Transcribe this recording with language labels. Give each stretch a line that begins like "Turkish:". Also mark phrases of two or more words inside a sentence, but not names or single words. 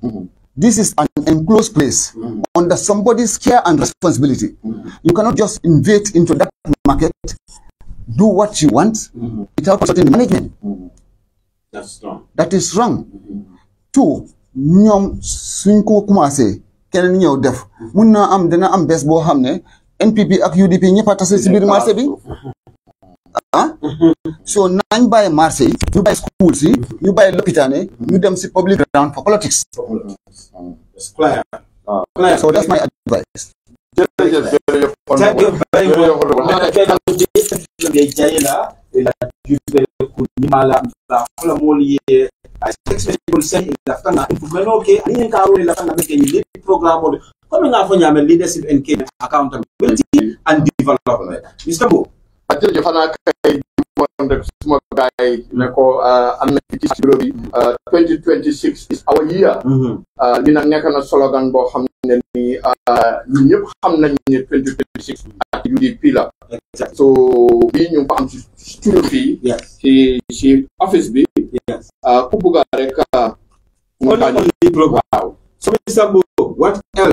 English: This is an enclosed place under somebody's care and responsibility. You cannot just invade into that market, do what you want without consulting management. That's wrong. That is wrong. Two,
Wolof: nyom sunko kumase kenen ñew def mun na am dina am bes bo xamne NPP ak UDP ñepp tassé ci bir marché bi. So nañ baye marché ñu baye school si ñu baye l'hôpital ñu dem ci
English: public ground for politics. It's clear. So that's my advice. Leadership and accountability and development. Mr. Bo.
Wolof: woon rek suma gaay ne ko am na ci bureau bi 2026
English: is our year.
Wolof: li nag nekk na slogan boo xam ne ni ñun ñëpp xam nañ ne 2026 ak UDP la. so bii ñu ngi ko am ci studio fii. ci office bi. ku bugga rek. waaw.
English: So Mr. Mbo, what else